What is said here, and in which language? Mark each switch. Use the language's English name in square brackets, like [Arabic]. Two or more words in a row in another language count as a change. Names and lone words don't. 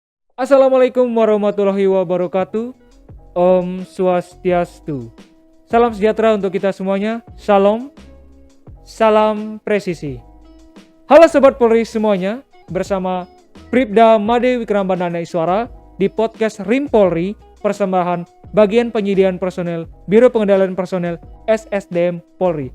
[Arabic] السلام عليكم ورحمة الله وبركاته. [Balinese] Om Swastiastu. [Indonesian] Salam sejahtera untuk kita semuanya. Shalom. Salam presisi. Halo Sobat Polri semuanya. Bersama Bribda Made Wikrambandana Iswara di podcast Rim Polri, persembahan Bagian Penyediaan Personel Biro Pengendalian Personel SSDM Polri.